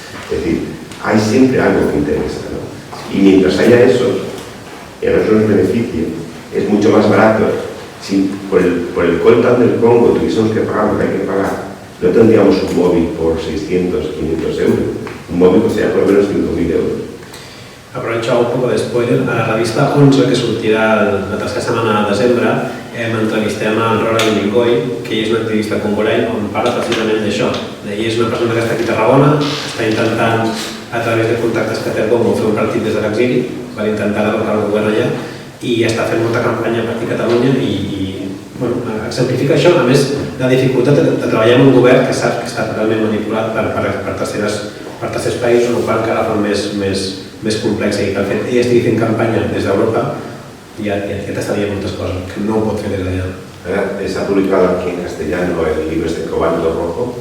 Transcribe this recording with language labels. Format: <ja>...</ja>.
<es>Es decir, hay siempre algo que interesa, ¿no? Y mientras haya esos, y a nosotros nos beneficie, es mucho más barato. Si por el coltan del Congo tuviésemos que pagar lo que hay que pagar, no tendríamos un móvil por 600, 500 euros. Un móvil costaría por lo menos 5.000 euros. Aprovecho un poco de spoiler.</es> <ca>A la revista 11, que sortirà la tercera setmana de desembre, entrevistem el Roland Lingoy, que és un activista congolès, on parla precisament d'això. Ell és una persona que està aquí a Tarragona, està intentant, a través de contactes que té el Congo, fer un partit des de l'exili, per intentar derrocar el govern allà, i està fent molta campanya per aquí a Catalunya i bueno, exemplifica això, a més la dificultat de treballar en un govern que sap que està totalment manipulat per tercers països, el qual encara fa més complex, i que el fet que ell estigui fent campanya des d'Europa ja t'estaria moltes coses que no ho pot fer des d'allà.</ca> <es>Se ha publicado aquí en castellano el libro de Cobalto Rojo,</es>